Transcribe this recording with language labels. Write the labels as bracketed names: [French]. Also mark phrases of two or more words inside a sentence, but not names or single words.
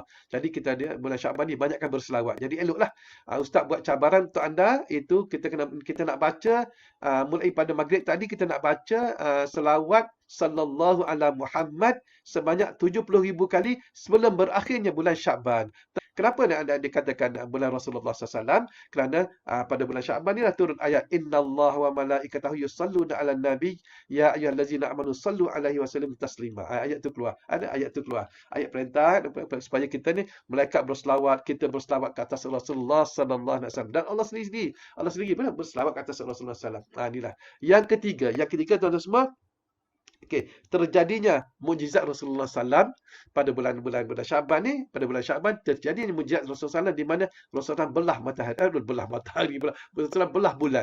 [Malay] Jadi kita dia bulan Syaban ni banyakkan berselawat. Jadi eloklah ustaz buat cabaran untuk anda itu kita nak baca mulai pada maghrib tadi kita nak baca selawat [Arabic] صلى الله على محمد [Malay] sebanyak 70,000 kali sebelum berakhirnya bulan Syaban. Kenapa nak dikatakan bulan Rasulullah SAW? Kerana pada bulan Syaban ni turun ayat [Arabic] إن الله وملائكته يصلون على النبي يا أيها الذين آمنوا صلوا عليه وسلموا تسليما. [Malay] Ayat tu keluar. Ayat perintah supaya kita ni malaikat berselawat, kita berselawat ke atas Rasulullah [Arabic] صلى الله عليه وسلم [Malay] dan Allah sendiri pun berselawat ke atas Rasulullah [Arabic] صلى الله عليه وسلم. [Malay] Inilah. Yang ketiga tuan-tuan semua, okey, terjadinya mukjizat Rasulullah SAW pada bulan Syaban ni, pada bulan Syaban terjadi mukjizat Rasulullah SAW di mana Rasulullah belah matahari, Rasulullah belah bulan.